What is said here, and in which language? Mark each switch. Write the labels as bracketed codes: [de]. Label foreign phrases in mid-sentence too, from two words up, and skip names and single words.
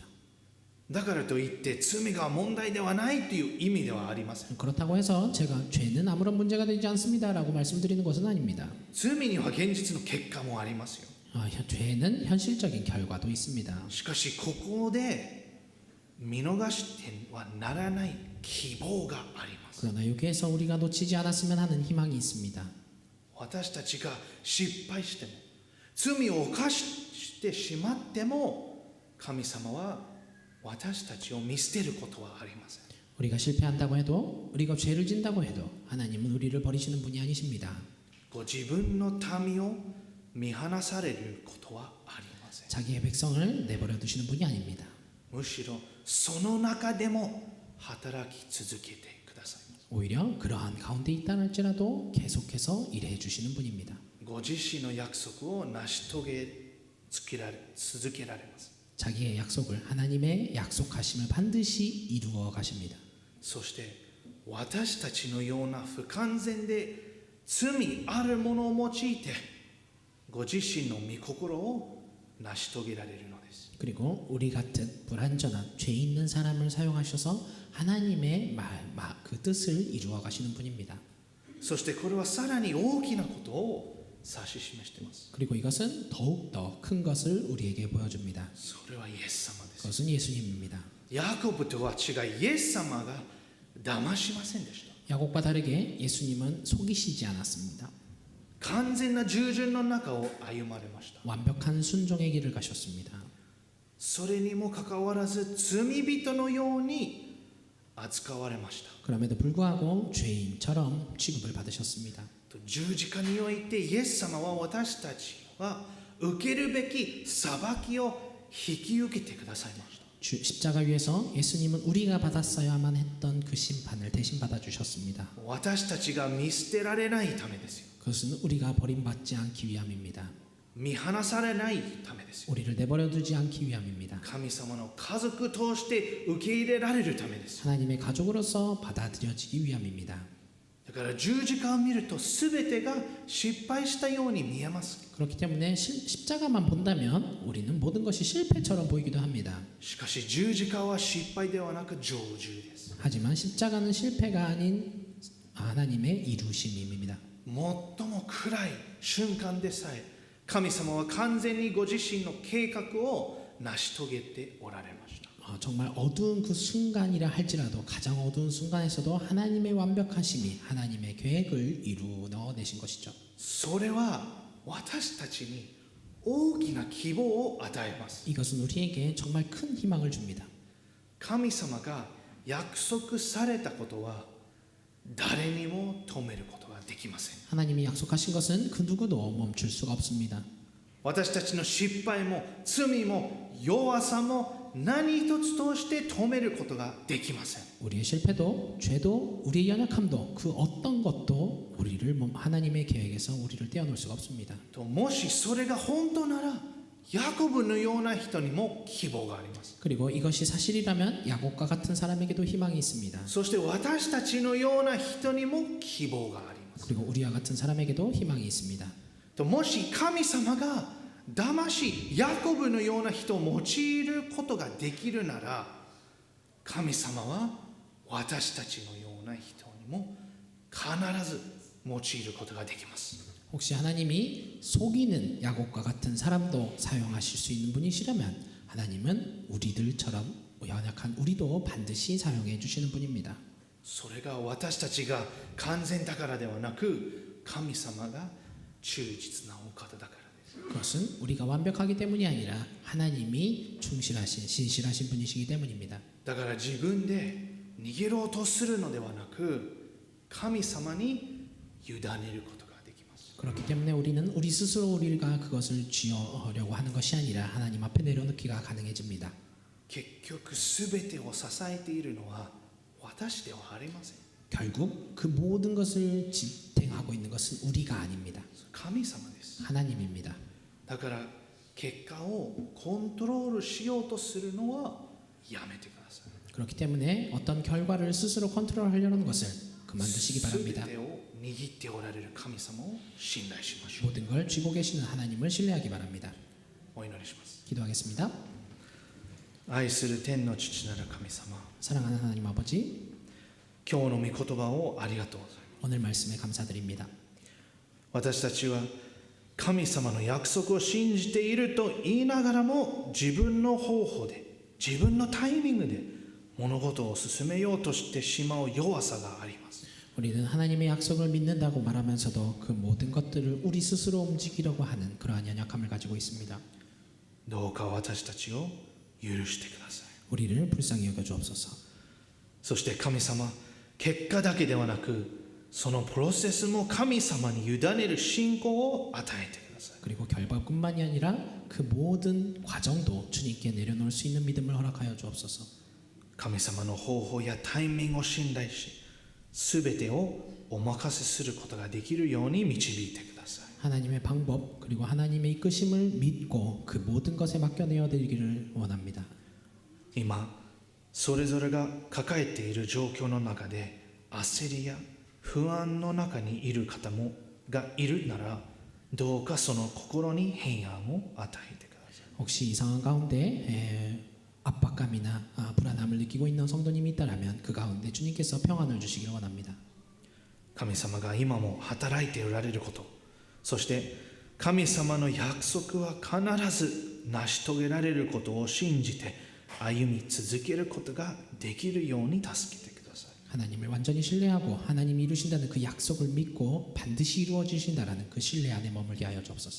[ja] だからといって罪が問題ではないという意味ではありません。 [ko] 그렇다고 해서 제가 죄는 아무런 문제가 되지 않습니다라고 말씀드리는 것은 아닙니다. [ja] 罪には現実の結果もありますよ。 [ko] 죄는 현실적인 결과도 있습니다. [ja] しかしここで見逃してはならない希望があります。 [ko] 그러나 여기에서 우리가 놓치지 않았으면 하는 희망이 있습니다. [ja] 私たちが失敗しても罪を犯してしまっても神様は私たちを見捨てることはありません。 [ko] 우리가 실패한다고 해도 우리가 죄를 진다고 해도 하나님은 우리를 버리시는 분이 아니십니다. [ja] ご自分の民を見放されることはありません。 [ko] 자기의 백성을 내버려 두시는 분이 아닙니다. [ja] むしろその中でも働き続けてくださいます。 [ko] 오히려 그러한 가운데 있다 할지라도 계속해서 일해 주시는 분입니다. [ja] ご自身の約束を成し遂げ続けられます。 [ko] 자기의 약속을 하나님의 약속하심을 반드시 이루어 가십니다. [ja] そして私たちのような不完全で罪あるものを用いてご自身の御心を成し遂げられるのです。 [ko] 그리고 우리 같은 불완전한 죄 있는 사람을 사용하셔서 하나님의 그 뜻을 이루어 가시는 분입니다. [ja] そしてこれはさらに大きなことを指し示しています。 [ko] 그리고 이것은 더욱 더 큰 것을 우리에게 보여줍니다. [ja] それはイエス様です。 [ko] 그것은 예수님입니다. [ja] ヤコブとは違いイエス様が騙しませんでした。 [ko] 야곱과 다르게 예수님은 속이시지 않았습니다. [ja] 完全な従順の中を歩まれました。 [ko] 완벽한 순종의 길을 가셨습니다. [ja] それにもかかわらず罪人のように扱われました。 [ko] 그럼에도 불구하고 죄인처럼 취급을 받으셨습니다. [ja] 十字架においてイエス様は私たちは受けるべき裁きを引き受けてくださいました。 [ko] 십자가 위에서 예수님은 우리가 받았어야만 했던 그 심판을 대신 받아주셨습니다. [ja] 私たちが見捨てられないためですよ。 [ko] 그것은 우리가 버림받지 않기 위함입니다. [ja] 見放されないためですよ。 [ko] 우리를 내버려두지 않기 위함입니다. [ja] 神様の家族として受け入れられるためですよ。 [ko] 하나님의 가족으로서 받아들여지기 위함입니다. [ja] だから十字架を見ると全てが失敗したように見えます。 [ko] 그렇기 때문에 십자가만 본다면 우리는 모든 것이 실패처럼 보이기도 합니다. [ja] しかし十字架は失敗ではなく成就です。 [ko] 하지만 십자가는 실패가 아닌 하나님의 이루심입니다. [ja] 最も暗い瞬間でさえ神様は完全にご自身の計画を成し遂げておられました。 [ko] 정말 어두운 그 순간이라 할지라도 가장 어두운 순간에서도 하나님의 완벽하심이 하나님의 계획을 이루어내신 것이죠. [ja] それは私たちに大きな希望を与えます。 [ko] 이것은 우리에게 정말 큰 희망을 줍니다. [ja] 神様が約束されたことは誰にも止めることができません。 [ko] 하나님이 약속하신 것은 그 누구도 멈출 수가 없습니다. [ja] 私たちの失敗も罪も弱さも何一つとして止めることができません。 [ko] 우리의 실패도 죄도 우리의 연약함도 그 어떤 것도 우리를 하나님의 계획에서 우리를 떼어놓을 수가 없습니다. [ja] ともしそれが本当ならヤコブのような人にも希望があります。 [ko] 그리고 이것이 사실이라면 야곱과 같은 사람에게도 희망이 있습니다. [ja] そして私たちのような人にも希望があります。 [ko] 그리고 우리와 같은 사람에게도 희망이 있습니다. [ja] ともし神様が騙しヤコブのような人を用いることができるなら神様は私たちのような人にも必ず用いることができます。 [ko] 혹시 하나님이 속이는 야곱과 같은 사람도 사용하실 수 있는 분이시라면 하나님은 우리들처럼 연약한 우리도 반드시 사용해 주시는 분입니다. [ja] それが私たちが完全だからではなく神様が忠実なお方だからです。 [ko] 그것은 우리가 완벽하기 때문이 아니라 하나님이 충실하신 신실하신 분이시기 때문입니다. [ja] だから自分で逃げろうとするのではなく神様に委ねることができます。 [ko] 그렇기 때문에 우리는 우리 스스로 우리가 그것을 쥐어려고 하는 것이 아니라 하나님 앞에 내려놓기가 가능해집니다. [ja] 結局全てを支えているのは私ではありません。 [ko] 결국 그 모든 것을 지탱하고 있는 것은 우리가 아닙니다. [ja] 神様です。 [ko] 하나님입니다. [ja] だから結果をコントロールしようとするのはやめてください。 [ko] 그렇기 때문에 어떤 결과를 스스로 컨트롤하려는 것을 그만두시기 [ja] 全 [ko] 바랍니다. [ja] てを握っておられる神様を信頼しましょう。 [ko] 모든 걸 쥐고 계시는 하나님을 신뢰하기 바랍니다. [ja] お祈りします。 [ko] 기도하겠습니다. [ja] 愛する天の父なる神様、 [ko] 사랑하는 하나님 아버지, [ja] 今日の御言葉をありがとうございます。 [ko] 오늘 말씀에 감사드립니다. [ja] 私たちは神様の約束を信じていると言いながらも、自分の方法で自分のタイミングで物事を進めようとしてしまう弱さがあります。 [ko] 우리는 하나님의 약속을 믿는다고 말하면서도 그 모든 것들을 우리 스스로 움직이려고 하는 그러한 연약함을 가지고 있습니다. [ja] どうか私たちを許してください。 [ko] 우리를 불쌍히 여겨 주옵소서. [ja] そして神様、結果だけではなくそのプロセスも神様に委ねる信仰を与えてください。 [ko] 그리고 결과뿐만이 아니라 그 모든 과정도 주님께 내려놓을 수 있는 믿음을 허락하여 주옵소서. [ja] 神様の方法やタイミングを信頼し、すべてをお任せすることができるように導いてください。 [ko] 하나님의 방법 그리고 하나님의 이끄심을 믿고 그 모든 것에 맡겨내어 드리기를 원합니다. [ja] 今それぞれが抱えている状況の中で焦りや不安の中にいる方もがいるなら、どうかその心に平安を与えてください。 [ko] 혹시 이 상황 가운데 압박감이나 불안함을 느끼고 있는 성도님이 있다면 그 가운데 주님께서 평안을 주시길 원합니다. [ja] 神様が今も働いておられること、そして神様の約束は必ず成し遂げられることを信じて歩み続けることができるように助けてください。 [ko] 하나님을 완전히 신뢰하고 하나님이 이루신다는 그 약속을 믿고 반드시 이루어지신다라는 그 신뢰 안에 머물게 하여 주옵소서.